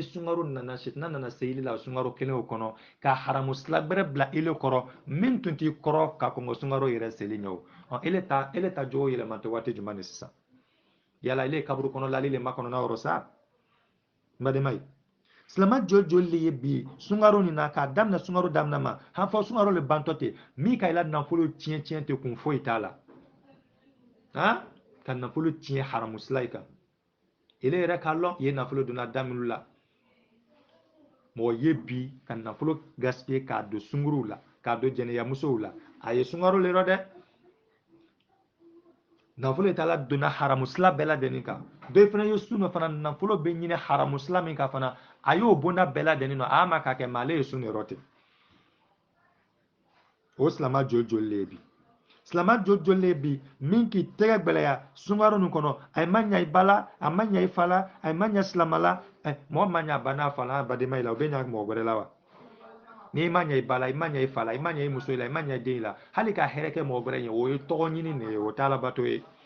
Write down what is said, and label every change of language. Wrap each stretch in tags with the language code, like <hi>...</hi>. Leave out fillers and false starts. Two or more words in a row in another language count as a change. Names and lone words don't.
<bm>sunkaro nana sitina nana se ili la sunkaro kelen o kɔnɔ ka haramu sila bɛrɛ bila ile kɔrɔ min tun t'i kɔrɔ ka kɔn sunkaro yɛrɛ seli ɲɛ o ele ta jogo yɛlɛma tɛ waati jumɛn de sisan yala ile kaburu kɔnɔ lali le makɔnɔna yɔrɔ sa bademai silama joli le ye bi sunkaro nin na k'a daminɛ sunkaro daminɛ ma han fɔ sunkaro le bantɔ ten min ka ila nafolo tiɲɛ tɛ kun foyi t'a la ka nafolo tiɲɛ haramu sila i kan ele yɛrɛ k'a lɔn ye nafolo donna daminɛ la mɔgɔ ye bi ka nafolo gaspiller k'a don sunguruw la k'a don jɛnɛyamusow la a ye sunkaro le rɔ dɛ nafolo tala donna haramu sila bɛɛ lajɛlen kan dɔ fana ye sun dɔ fana nafolo bɛ ɲini haramu sila min kan fana a y'o bonda bɛɛ lajɛlen a ma k'a kɛ mais ale ye sun de rɔ ten o silama joli le ye bi silama joli le ye bi min k'i tɛgɛ gbɛlɛya sunkaro nin kɔnɔ a ma ɲɛ i ba la a ma ɲɛ i fa la a ma ɲɛ silama la mɔgɔ ma ɲɛ a ba n'a fa la badema la o bɛ ɲɛ mɔgɔ wɛrɛ la wa n'i ma ɲɛ i ba la i ma ɲɛ i fa la i ma ɲɛ i muso la i ma ɲɛ i den la hali ka hɛrɛ kɛ mɔgɔ wɛrɛ ye o ye tɔgɔ ɲini de ye o tɛ alabato ye</bm>